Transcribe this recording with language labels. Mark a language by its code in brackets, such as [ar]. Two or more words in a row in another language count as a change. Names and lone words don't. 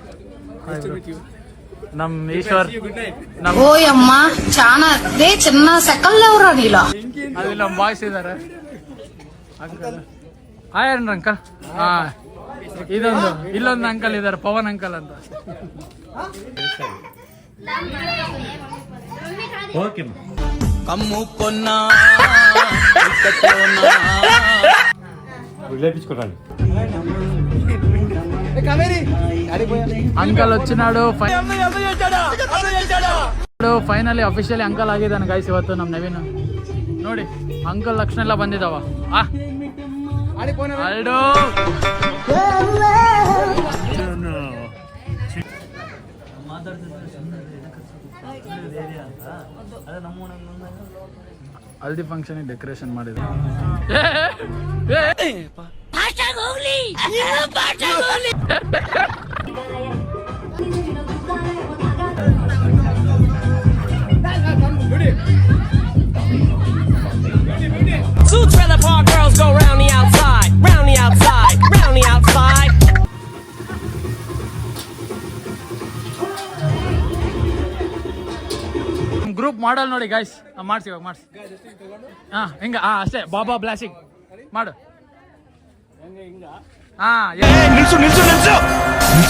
[kn] ನಮ್ಮ ಈಶ್ವರ್, ಅಲ್ಲಿ ನಮ್ಮ ಬಾಯ್ಸ್ ಇದ್ದಾರೆ. ಅಂಕಲ್ ಹಾಯ್ ಅನ್ರಿ ಅಂಕಲ್. ಹಾಂ, ಇಲ್ಲೊಂದು ಅಂಕಲ್ ಇದ್ದಾರೆ, ಪವನ್ ಅಂಕಲ್ ಅಂತ. [te] ಕಮ್ಮು ಪೊನ್ನ అంకల్ వచ్చినాడు. [en] finally officially [kn] ಅಂಕಲ್ ಆಗಿದ್ದಾನೆ ಗೈಸ್ ಇವತ್ತು ನಮ್ಮ ನವೀನ್. ನೋಡಿ ಅಂಕಲ್ ಲಕ್ಷಣ ಎಲ್ಲ ಬಂದಿದ್ದಾವ. ಹಲ್ದಿ [en] function decoration [kn] ಮಾಡಿದ್ರು. [en] Two trailer park girls go round the outside, round the outside, round the outside. [kn] ಗ್ರೂಪ್ ಮಾಡಲ್ ನೋಡಿ ಗೈಸ್, ಮಾಡಿಸಿ ಇವಾಗ ಮಾಡಿಸಿ. ಹಾಂ ಹಿಂಗ, ಅಷ್ಟೇ. ಬಾಬಾ ಬ್ಲಾಸಿಂಗ್ ಮಾಡು. ನಿಲ್ಸು ನಿಲ್ಸು ನಿಲ್ಸು ನಿಲ್ಸು.